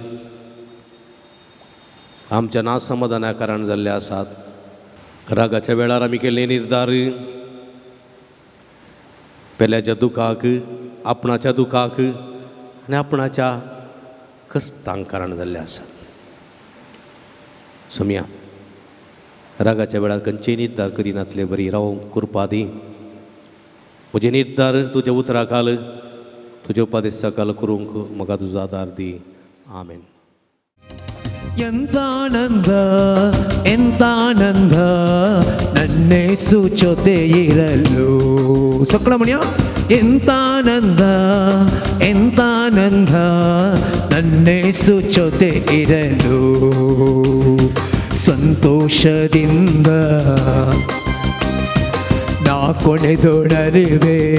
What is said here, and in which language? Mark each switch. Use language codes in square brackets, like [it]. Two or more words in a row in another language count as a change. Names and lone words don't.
[kok] आमच्या नासमाधाना कारण जाल्ले आसात रागाच्या वेळार आमी केल्ले निर्धार पेल्याच्या दुखाक आपणाच्या दुखाक आनी आपणाच्या कश्टांक कारण जाल्ले आसात सोम्या रागाच्या वेळार खंयचेय निर्धार करिनातले बरी राव कृपा दी म्हजे निर्धार तुज्या उतरा घाल तुज्या उपदेशा घाल करूंक म्हाका तुजो आदार दी आमेन [kn] ಎಂತಾನಂದ ಎಂತಾನಂದ ನನ್ನೇಸು ಜೊತೆ ಇರಲು ಸಕ್ರಮಣ್ಯ ಎಂತಾನಂದ ಎಂತಾನಂದ ನನ್ನೇಸು ಜೊತೆ ಇರಲು ಸಂತೋಷದಿಂದ ನಾ ಕೊನೆದೊಡಲಿವೆ